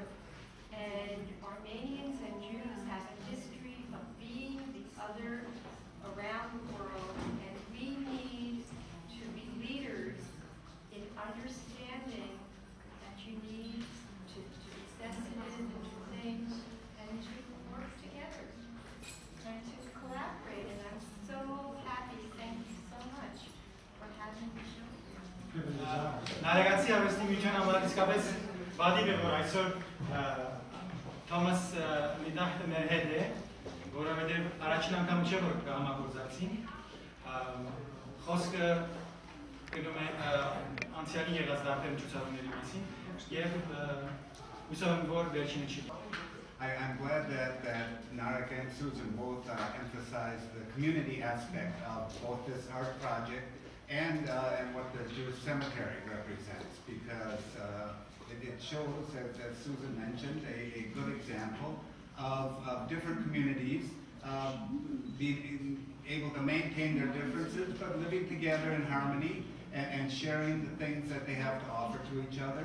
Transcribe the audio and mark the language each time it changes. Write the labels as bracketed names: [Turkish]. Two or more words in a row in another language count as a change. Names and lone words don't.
[English] And Armenians and Jews have a history of being the other around the world, and we need to be leaders in understanding that you need to be sensitive and to think and to work together and to collaborate. And I'm so happy. Thank you so much for having me. [Armenian] Նարեգացի արվեստի միջան համար իսկապես բադիվ է, որ այսօր Թոմաս Միդախտը մեր հետ է, որովհետև առաջին անգամ չէ, որ կհամագործակցին։ Խոսքը գնում է անցյալի եղած դարբեր միջոցառումների մասին եւ հուսով եմ, որ վերջինը չի։ [English] I'm glad that Narek and Susan both emphasized the community aspect of both this art project and what the Jewish cemetery represents, because it shows, as Susan mentioned, a good example of different communities being able to maintain their differences, but living together in harmony and sharing the things that they have to offer to each other.